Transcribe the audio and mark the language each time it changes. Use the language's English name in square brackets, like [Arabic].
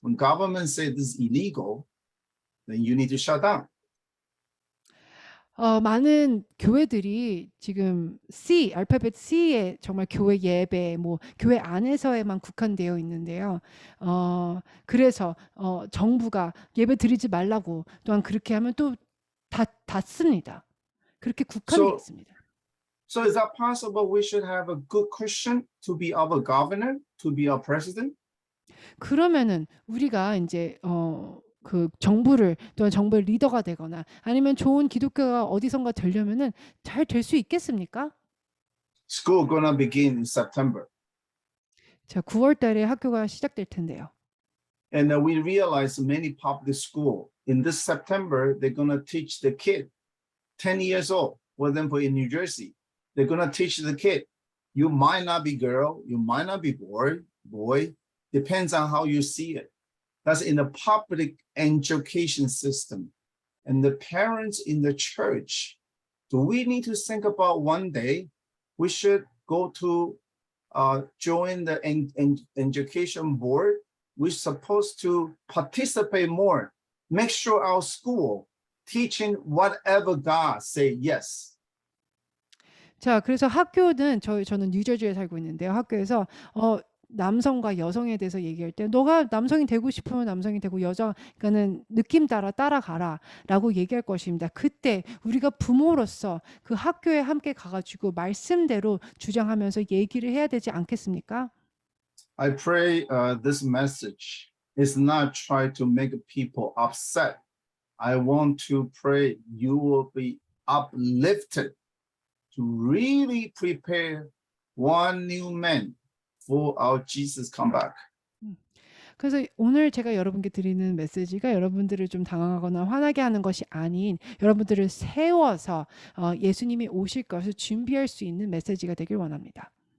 [English] When government say this is illegal, then you need to shut down. [Korean] 많은 교회들이 지금 알파벳 C에 정말 교회 예배, 교회 안에서에만 국한되어 있는데요. 그래서 정부가 예배 드리지 말라고 또한 그렇게 하면 또 닫습니다. 그렇게 국한되어 있습니다. [English] So is that possible? We should have a good Christian to be our governor, to be our president? [Korean] 그러면은 우리가 이제 그 정부를 또는 정부의 리더가 되거나 아니면 좋은 기독교가 어디선가 되려면은 잘 될 수 있겠습니까? [English] School gonna begin in September. [Korean] 자, 9월 달에 학교가 시작될 텐데요. [English] And we realize many public school in this September they're gonna teach the kid 10 years old. For example, in New Jersey, they're gonna teach the kid. You might not be girl, you might not be boy, depends on how you see it. That's in the public education system. And the parents in the church do we need to think about one day we should go to join the education board? We're supposed to participate more. Make sure our school teaching whatever God say yes. [Korean] 자, 그래서 학교는 저는 뉴저지에 살고 있는데요. 학교에서 남성과 여성에 대해서 얘기할 때 너가 남성이 되고 싶으면 남성이 되고 그러니까는 느낌 따라 따라가라라고 얘기할 것입니다. 그때 우리가 부모로서 그 학교에 함께 가가지고 말씀대로 주장하면서 얘기를 해야 되지 않겠습니까? [English] I pray this message is not try to make people upset. I want to pray you will be uplifted to really prepare one new man for our Jesus come back. [Korean] 그래서 오늘 제가 여러분께 드리는 메시지가 여러분들을 좀 당황하거나 화나게 하는 것이 아닌 여러분들을 세워서 예수님이 오실 것을 준비할 수 있는 메시지가 되길 원합니다.